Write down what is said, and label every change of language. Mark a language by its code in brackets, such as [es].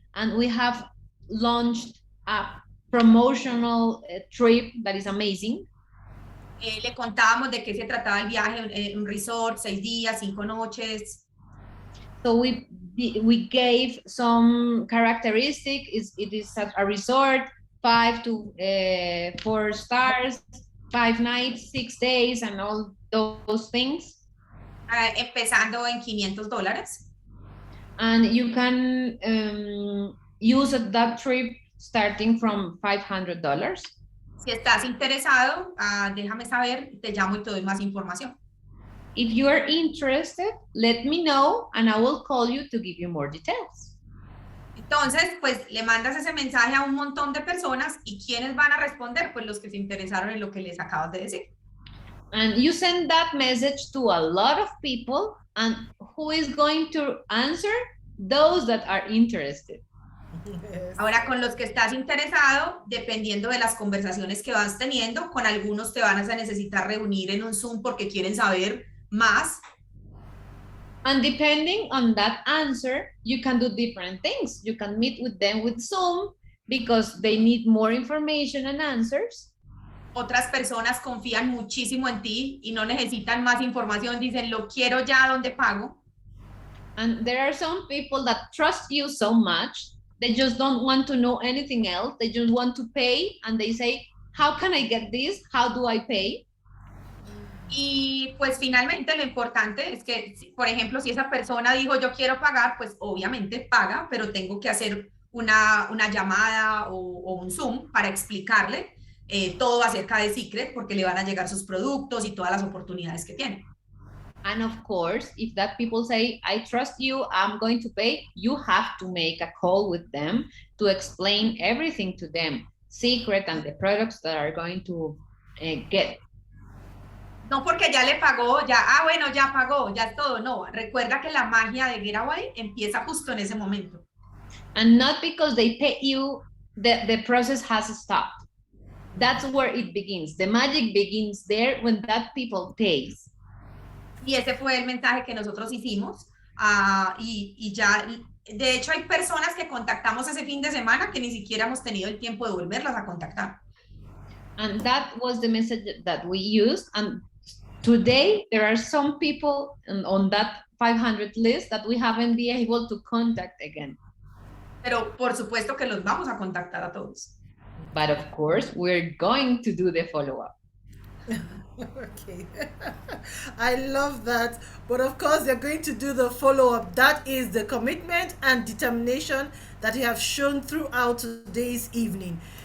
[en] And we have launched a promotional trip that is amazing. [es] Le contábamos de qué se trataba el viaje, un resort, 6 días, 5 noches. [en] So we gave some characteristics. It is a resort, 5 to 4 stars, 5 nights, 6 days, and all those things. [es] Empezando en $500. [en] And you can use that trip starting from $500. [es] Si estás interesado, déjame saber, te llamo y te doy más información. [en] If you are interested, let me know and I will call you to give you more details. [es] Entonces, pues le mandas ese mensaje a un montón de personas y ¿quiénes van a responder? Pues los que se interesaron en lo que les acabas de decir. [en] And you send that message to a lot of people, and who is going to answer? Those that are interested. Yes. [es] Ahora, con los que estás interesado, dependiendo de las conversaciones que vas teniendo, con algunos te van a necesitar reunir en un Zoom porque quieren saber más. [en] And depending on that answer, you can do different things. You can meet with them with Zoom because they need more information and answers. [es] Otras personas confían muchísimo en ti y no necesitan más información, dicen, lo quiero ya, ¿dónde pago? [en] And there are some people that trust you so much, they just don't want to know anything else. They just want to pay, and they say, how can I get this? How do I pay? [es] Y pues finalmente lo importante es que, por ejemplo, si esa persona dijo yo quiero pagar, pues obviamente paga, pero tengo que hacer una llamada o un Zoom para explicarle todo acerca de Secret, porque le van a llegar sus productos y todas las oportunidades que tiene. [en] And of course, if that people say, I trust you, I'm going to pay, you have to make a call with them to explain everything to them, Secret and the products that are going to get. [es] No porque ya le pagó, ya, bueno, ya pagó, ya es todo. No, recuerda que la magia de Getaway empieza justo en ese momento. [en] And not because they pay you, the process has stopped. That's where it begins. The magic begins there when that people pays. [es] Y ese fue el mensaje que nosotros hicimos. Y ya, de hecho, hay personas que contactamos ese fin de semana que ni siquiera hemos tenido el tiempo de volverlas a contactar. [en] And that was the message that we used. And today, there are some people on that 500 list that we haven't been able to contact again. [es] Pero por supuesto que los vamos a contactar a todos. [en] But of course, we're going to do the follow-up. Okay. I love that. But of course, they're going to do the follow-up. That is the commitment and determination that you have shown throughout today's evening.